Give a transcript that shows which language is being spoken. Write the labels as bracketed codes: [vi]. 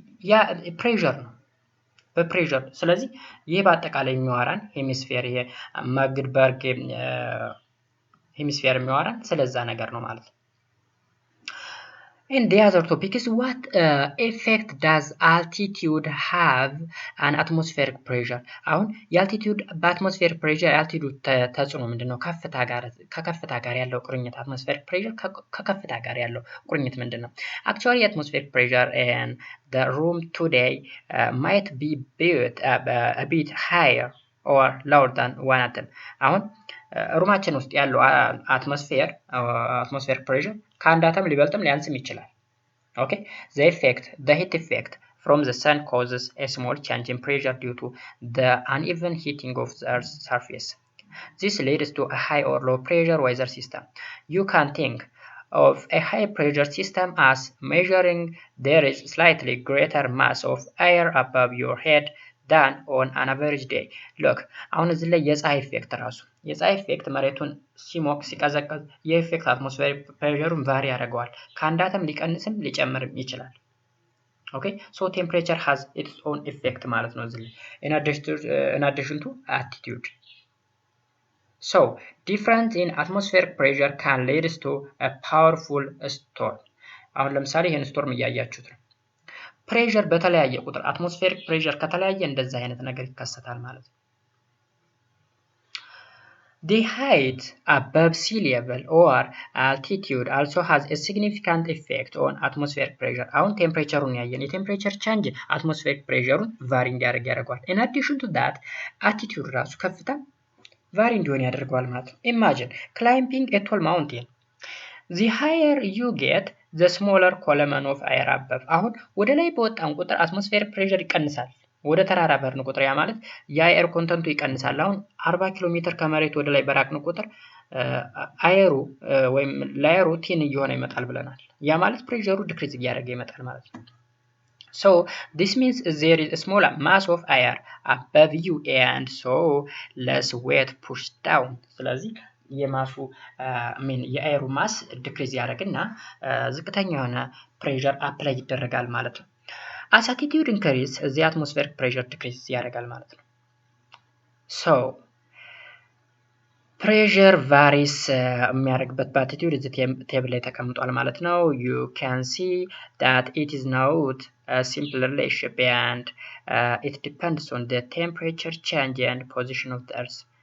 [am] ያ ፕሬሸር ነው በፕሬሸር። ስለዚህ ይሄ በአጠቃላይ የሚዋራን ሄሚስፌር ይሄ ማግበርግ ሄሚስፌር የሚዋራን ስለዛ ነገር ነው ማለት ነው። [en] And the other topic is what effect does altitude have on atmospheric pressure? [am] አሁን የአልቲቲዩድ በአትሞስፌሪክ ፕሬሸር የአልቲቲዩድ ተጽዕኖ ምንድነው? ከከፍታ ጋር ያለው ቁርኝት atmospheric pressure ከከፍታ ጋር ያለው ቁርኝት ምንድነው? [en] Actually atmospheric pressure in the room today might be a bit higher or lower than 1 atom. [am] አሁን ሩማችን ውስጥ ያለው atmospheric pressure ከአንድ አተም ሊበልጥም ሊያንስም ይችላል። ኦኬ [en] the heat effect from the sun causes a small change in pressure due to the uneven heating of the Earth's surface. This leads to a high or low pressure weather system. You can think of a high pressure system as measuring there is slightly greater mass of air above your head than on an average day. [am] Look, አሁን እዚህ ላይ የፀሐይ ኢፌክት ራሱ የፀሐይ ኢፌክት መሬቱን ሲሞቅ ሲቀዘቅዝ የኢፌክት አትሞስፌሪክ ፕሬሸሩን ቫሪ ያደርገዋል። ከአንድ አተም ሊቀንስም ሊጨምርም ይችላል። [en] Okay, so temperature has its own effect [am] ማለት ነው እዚህ ላይ [en] in addition to attitude. So, difference in atmospheric pressure can lead to a powerful storm. [am] አሁን ለምሳሌ ይሄን ስቶርም እያያችሁት ነው። ፕሬሸር በተለያየ ቁጥር አትሞስፌሪክ ፕሬሸር ከተለያየ እንደዛ አይነት ነገር ይከሰታል ማለት ነው። [en] The height above sea level or altitude also has a significant effect on atmospheric pressure. [am] አሁን ቴምፕሬቸሩን ያየን የቴምፕሬቸር ቼንጅ አትሞስፌሪክ ፕሬሸሩን ቫሪ እንዲያደርግ ያደርገዋል። [en] In addition to that, attitude [am] ራሱ ከፍታ ቫሪ እንዲሆን ያደርገዋል ማለት ነው። [en] Imagine climbing a tall mountain. The higher you get, the smaller column of air above. [am] አሁን ወደ ላይ በወጣን ቁጥር አትሞስፌሪክ ፕሬሸር ይቀንሳል። ወደ ተራራ በርን ቁጥር ያ ማለት የአየር ኮንተንቱ ይቀንሳል። አሁን 40 ኪሎ ሜትር ከመሬት ወደ ላይ በራቅን ቁጥር አየሩ ወይም ላየሩ ቲን እየሆነ ይመጣል ብለናል። ያ ማለት ፕሬሸሩ ዲክሪዝ እያደረገ ይመጣል ማለት ነው። [en] So this means there is a smaller mass of air above you and so less weight pushed down. [am] ስለዚህ የማሱ የአየሩ ማስ ዲክሪዝ ያደርግና ዝቅተኛ የሆነ ፕሬሸር አፕላይ ይደረጋል ማለት ነው። [en] As altitude increase, the atmospheric pressure decreases [am] ያደርጋል ማለት ነው። [en] So pressure varies [am] የሚያደርግበት በአልቲቲዩድ እዚህ ቴብል ላይ ተቀምጧል ማለት ነው። [en] You can see that it is not a simple relationship and it depends on the temperature change and position of the earth.